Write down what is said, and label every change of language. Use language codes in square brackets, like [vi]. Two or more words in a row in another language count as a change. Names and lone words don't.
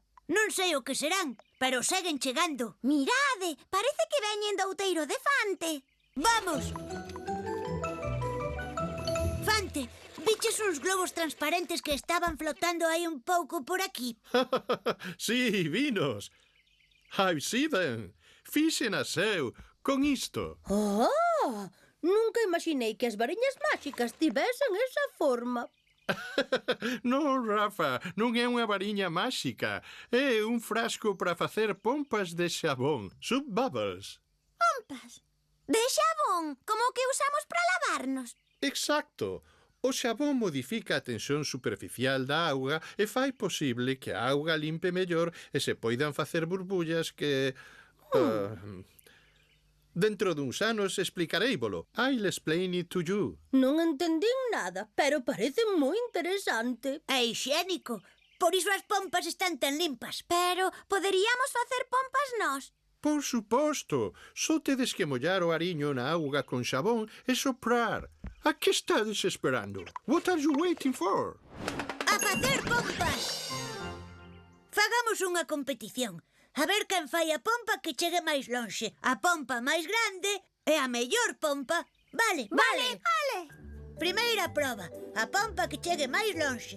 [gl] Non sei o que serán, pero seguen chegando. Mirade, parece que veñen do outeiro de Fante. Vamos! Fante, viches uns globos transparentes que estaban flotando aí un pouco por aquí? Sí, vinos. [en] I've seen them. [gl] Fixen a seu con isto. Oh! Nunca imaginei que as variñas máxicas tivesen esa forma. Non, Rafa, non é unha variña máxica. É un frasco para facer pompas de xabón, [en] Soap bubbles. [gl] Pompas. De xabón, como o que usamos para lavarnos. Exacto. O xabón modifica a tensión superficial da auga e fai posible que a auga limpe mellor e se poidan facer burbullas que... Dentro duns anos explicareivolo. [en] I'll explain it to you. [gl] Non entendín nada, pero parece moi interesante. É hixiénico. Por iso as pompas están tan limpas. Pero poderíamos facer pompas nós. Por suposto. Só tedes que mollar o ariño na auga con xabón e soprar. A que estades esperando? [en] What are you waiting for? [gl] A facer pompas! Fagamos unha competición. A ver quen fai a pompa que chegue máis lonxe. A pompa máis grande é a mellor pompa. Vale. Primeira proba. A pompa que chegue máis lonxe.